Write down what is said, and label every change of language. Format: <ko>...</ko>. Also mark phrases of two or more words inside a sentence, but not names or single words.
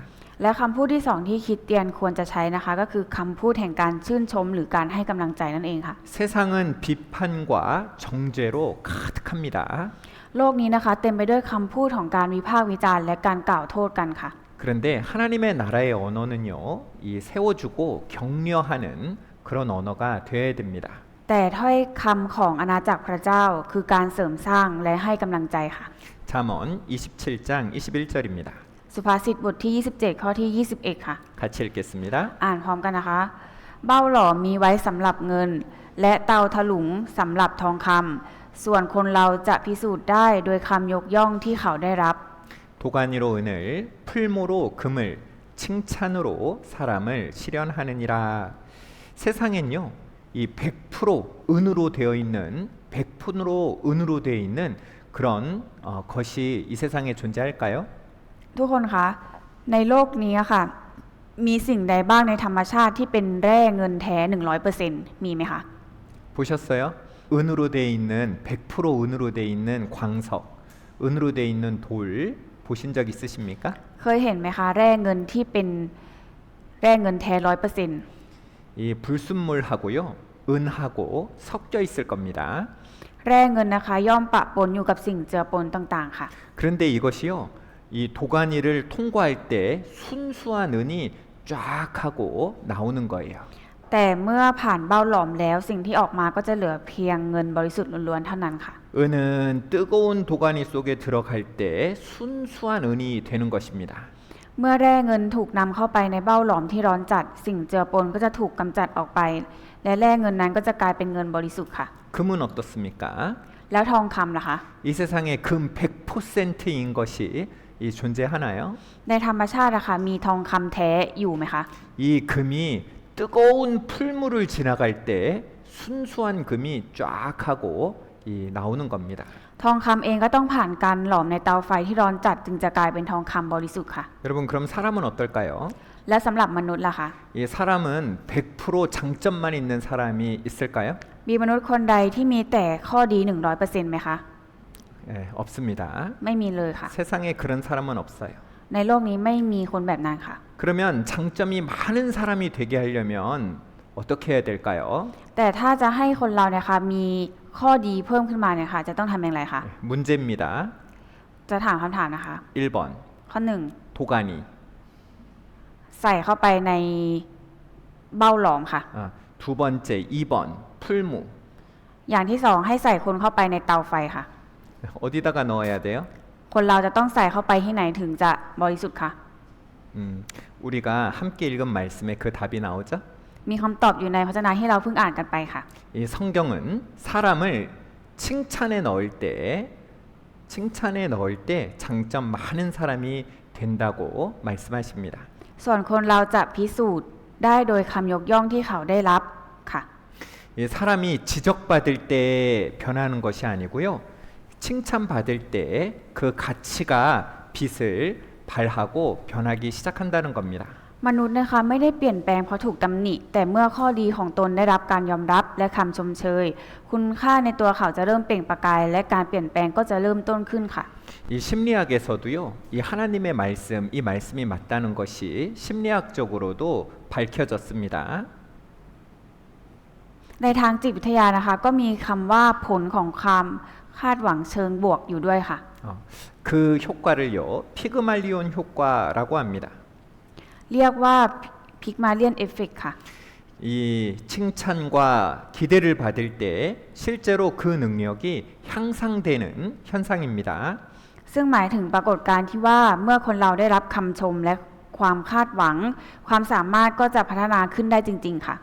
<th>และคำพูดที่สองที่คริสเตียนควรจะใช้นะคะก็คือคำพูดแห่งการชื่นชมหรือการให้กำลังใจนั่นเองค่ะ</th> <ko>세상은 비판과 정죄로 가득합니다.</ko> <th>โลกนี้นะคะเต็มไปด้วยคำพูดของการวิพากษ์วิจารณ์และการกล่าวโทษกันค่ะ</th> <ko>그런데 하나님의 나라의 언어는요. 이 세워주고 격려하는 그런 언어가 되어야 됩니다.</ko> <th>แต่ถ้อยคำของอาณาจักรพระเจ้าคือการเสริมสร้างและให้กำลังใจค่ะ</th> <ko>잠언 27장 21절입니다.</ko> <th>สุภาษิตบทที่ 27 ข้อที่ 21 ค่ะ</th> <ko>같이 읽겠습니다.</ko> <th>อ่านพร้อมกันนะคะ เบ้าหล่อมีไว้สำหรับเงิน และเตาถลุงสำหรับทองคำส่วนคนเราจะพิสูจน์ได้โดยคำยกย่องที่เขาได้รับ</th> <ko>도가니로 은을 풀모로 금을 칭찬으로 사람을 실현하느니라. 세상엔요. 이 100% 은으로 되어 있는 100%로 은으로 되어 있는 그런 것이 이 세상에 존재할까요?</ko> <th>ทุกคนคะในโลกนี้อะค่ะมีสิ่งใดบ้างในธรรมชาติที่เป็นแร่เงินแท้ 100% มีไหมคะ</th> <ko>보셨어요? 은으로 되어 있는 100% 은으로 되어 있는 광석, 은으로 되어 있는 돌 보신 적 있으십니까?</ko> <th>เคยเห็นไหมคะแร่เงินที่เป็นแร่เงินแท้ 100%</th> <ko>이 불순물하고요, 은하고 섞여 있을 겁니다.</ko> <th>แร่เงินนะคะย่อมปะปนอยู่กับสิ่งเจือปนต่างๆค่ะ</th> <ko>그런데 이것이요, 이 도가니를 통과할 때 순수한 은이 쫙 하고 나오는 거예요.</ko> <th>แต่เมื่อผ่านเบ้าหลอมแล้วสิ่งที่ออกมาก็จะเหลือเพียงเงินบริสุทธิ์ล้วนๆเท่านั้นค่ะ</th> <ko>은은 뜨거운 도가니 속에 들어갈 때 순수한 은이 되는 것입니다.</ko> <th>เมื่อแร่เงินถูกนำเข้าไปในเบ้าหลอมที่ร้อนจัดสิ่งเจือปนก็จะถูกกำจัดออกไป และแร่เงินนั้นก็จะกลายเป็นเงินบริสุทธิ์ค่ะ</th> <ko>금은 어떻습니까?</ko> <th>แล้วทองคำล่ะคะ</th> <ko>이 세상에 금 100%인 것이 이 존재하나요?</ko> <th>ในธรรมชาติอะค่ะมีทองคำแท้อยู่ไหมคะ</th> <ko>이 금이 뜨거운 풀물을 지나갈 때 순수한 금이 쫙 하고 나오는 겁니다.</ko> <th>ทองคำเองก็ต้องผ่านการหลอมในเตาไฟที่ร้อนจัดจึงจะกลายเป็นทองคำบริสุทธิ์ค่ะ</th> <ko>여러분 그럼 사람은 어떨까요?</ko> <th>และสำหรับมนุษย์ล่ะคะ</th> <ko>이 사람은 100% 장점만 있는 사람이 있을까요?</ko> <th>มีมนุษย์คนใดที่มีแต่ข้อดี 100% ไหมคะ</th> <ko>네, 없습니다.</ko> <th>ไม่มีเลยค่ะ</th> <ko>세상에 그런 사람은 없어요.</ko> <th>ในโลกนี้ไม่มีคนแบบนั้นค่ะ</th> <ko>그러면 장점이 많은 사람이 되게 하려면 어떻게 해야 될까요?</ko> <th>แต่ถ้าจะให้คนเราเนี่ยค่ะมีข้อดีเพิ่มขึ้นมาเนี่ยค่ะจะต้องทำอย่างไรคะ</th> <ko>문제입니다.</ko> <th>จะถามคำถามนะคะ</th> <ko>1번</ko> <th>ข้อ</th> <ko>도가니</ko> <th>1 ใส่เข้าไปในเบ้าหลอมค่ะ</th> <ko>두 번째 2번 풀무</ko> <th>อย่างที่ 2 ให้ใส่คนเข้าไปในเตาไฟค่ะ</th> <ko>어디다가 넣어야 돼요?</ko> <th>คนเราจะต้องใส่เข้าไปที่ไหนถึงจะบริสุทธิ์คะ</th> <ko>우리가 함께 읽은 말씀에 그 답이 나오죠?</ko> <th>มีคำตอบอยู่ในพระวจนะที่เราเพิ่งอ่านกันไปค่ะ</th> <ko>이 성경은 사람을 칭찬에 넣을 때 장점 많은 사람이 된다고 말씀하십니다. ส่วนคนเราจะพิสูจน์ได้โดยคำยกย่องที่เขาได้รับค่ะ 이 사람이 지적받을 때 변하는 것이 아니고요. 칭찬받을 때 그 가치가 빛을 발하고 변하기 시작한다는 겁니다.</ko> <th>มนุษย์นะคะไม่ได้เปลี่ยนแปลงเพราะถูกตำหนิแต่เมื่อข้อดีของตนได้รับการยอมรับและคำชมเชยคุณค่าในตัวเขาจะเริ่มเปล่งประกายและการเปลี่ยนแปลงก็จะเริ่มต้นขึ้นค่ะ</th> <ko>이 심리학에서도요. 이 하나님의 말씀, 이 말씀이 맞다는 것이 심리학적으로도 밝혀졌습니다.</ko> <th>ในทางจิตวิทยานะคะก็มีคำว่าผลของความคาดหวังเชิงบวกอยู่ด้วยค่ะ</th> <ko>그 효과를요. 피그말리온 효과라고 합니다.</ko> <th>เรียกว่าพิกมาเลียนเอฟเฟกต์ค่ะ</th> <ko>이 칭찬과 기대를 받을 때 실제로 그 능력이 향상되는 현상입니다.</ko> <th>ซึ่งหมายถึงปรากฏการณ์ที่ว่าเมื่อคนเราได้รับคำชมและความคาดหวังความสามารถก็จะพัฒนาขึ้นได้จริงๆค่ะ</th>